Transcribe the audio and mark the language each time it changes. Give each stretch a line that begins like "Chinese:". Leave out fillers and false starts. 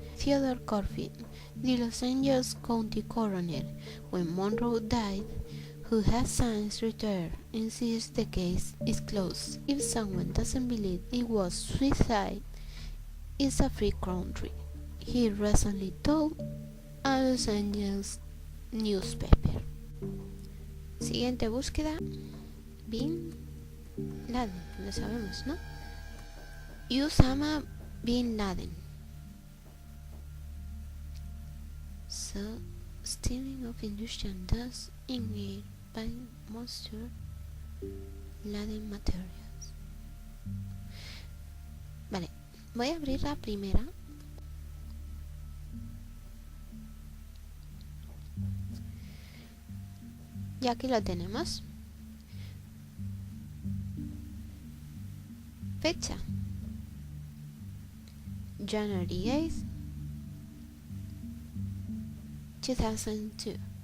English: Theodore Corfield, the Los Angeles County coroner when Monroe died, who has since retired, insists the case is closed. If someone doesn't believe it was suicide, it's a free country, he recently told a Los Angeles newspaper.
Spanish: Siguiente búsqueda, Bin Laden, lo sabemos, ¿no? Osama Bin Laden.
English: So, stealing of industrial dust in air by moisture laden materials.
Spanish: Vale, voy a abrir la primera. Y aquí lo tenemos.
English: Fecha: January 8th, 2002.